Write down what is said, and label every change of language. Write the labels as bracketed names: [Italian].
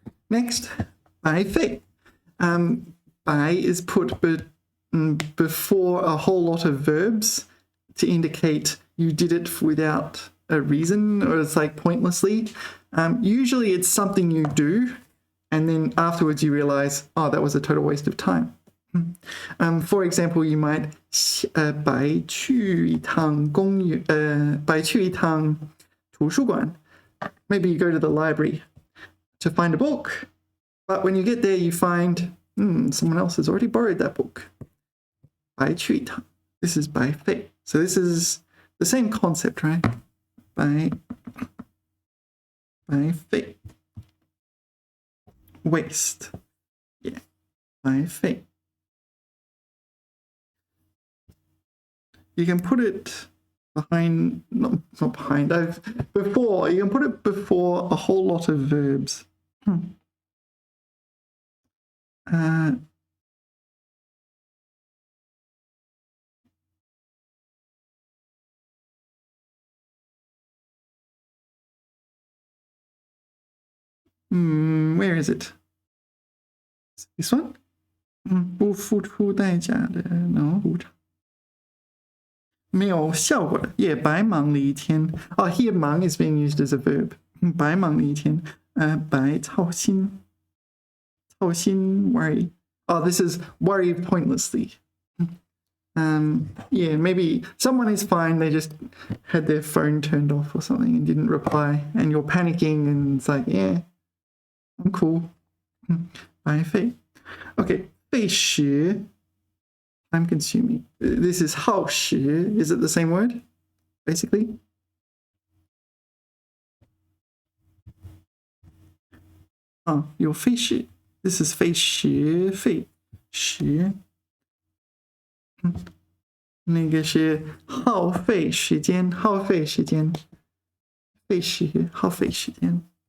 [English] Next, 白费.白 is put before a whole lot of verbs to indicate you did it without a reason, or it's like pointlessly. Usually it's something you do, and then afterwards you realize, oh, that was a total waste of time. For example, you might [Chinese] 白去一趟公园，白去一趟图书馆. [English] Maybe you go to the library to find a book, but when you get there, you find someone else has already borrowed that book. [Chinese] 白去一趟. [English] This is [Chinese] 白费. [English] So this is the same concept, right? [Chinese] 白费. [English] Waste. Yeah. 白费. You can put it behind, not behind, before, you can put it before a whole lot of verbs. Where is it? This one? [Chinese] 不付出代价的 [English] no [Chinese] 没有效果的，也白忙了一天。 [English] Here 忙 is being used as a verb. [Chinese] 白忙了一天。白操心 [English] worry. This is worry pointlessly. Yeah, maybe someone is fine, they just had their phone turned off or something and didn't reply, and you're panicking and it's like, yeah, I'm cool. [Chinese] 白费. [English] Okay, 费时 time consuming. This is 耗时.Is it the same word, basically? Your 费时.This is 费时费时. [Chinese] 那个是耗费时间，耗费时间，费时，耗费时间。